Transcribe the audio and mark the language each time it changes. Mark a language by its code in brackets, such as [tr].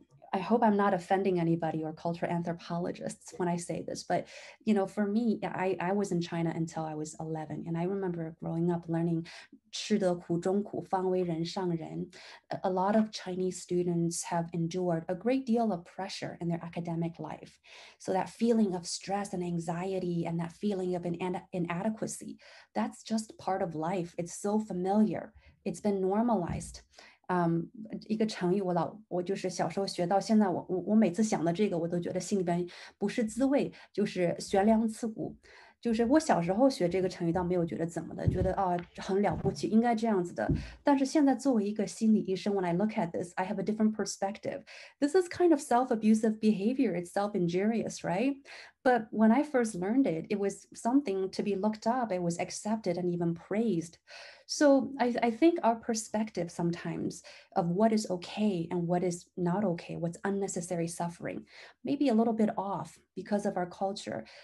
[en] I hope I'm not offending anybody or cultural anthropologists when I say this, but for me, I was in China until I was 11, and I remember growing up learning [zh] 吃得苦中苦，方为人上人. [en] A lot of Chinese students have endured a great deal of pressure in their academic life. So that feeling of stress and anxiety and that feeling of inadequacy, that's just part of life. It's so familiar. It's been normalized. [zh] 一个成语我就是小时候学到现在，我每次想到这个，我都觉得心里边不是滋味，就是悬梁刺股。就是我小时候学这个成语倒没有觉得怎么的，觉得很了不起，应该这样子的。但是现在作为一个心理医生 [en] when I look at this, I have a different perspective. This is kind of self-abusive behavior. It's self-injurious, right? But when I first learned it, it was something to be looked up. It was accepted and even praised. So I think our perspective sometimes of what is okay and what is not okay, what's unnecessary suffering, may be a little bit off because of our culture.